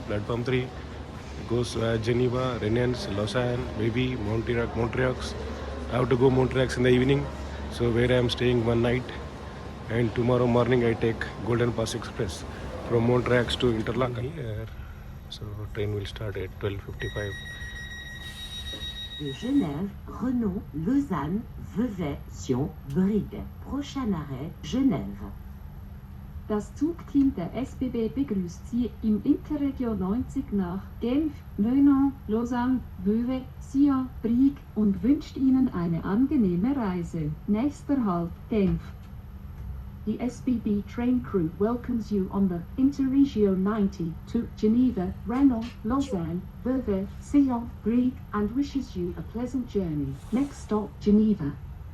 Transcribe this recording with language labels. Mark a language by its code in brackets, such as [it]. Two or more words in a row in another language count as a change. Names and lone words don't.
[en] Platform 3 goes Geneva, Rennes, Lausanne, maybe Montreux. I have to go Montreux in the evening, so where I am staying one night. And tomorrow morning I take Golden Pass Express from Montreux to Interlaken. Here. So train will start at 12:55. [fr] de Genève, Renault, Lausanne, Vevey, Sion, Brigue. Prochain arrêt, Genève. [de] Das Zugteam der SBB begrüßt Sie im Interregio 90 nach Genf, Meudon, Lausanne, Vevey, Sion, Brieg und wünscht Ihnen eine angenehme Reise. Nächster Halt, Genf. [en] The SBB train crew welcomes you on the Interregio 90 to Geneva, Renault, Lausanne, Vevey, Sion, Brieg and wishes you a pleasant journey. Next stop, Geneva.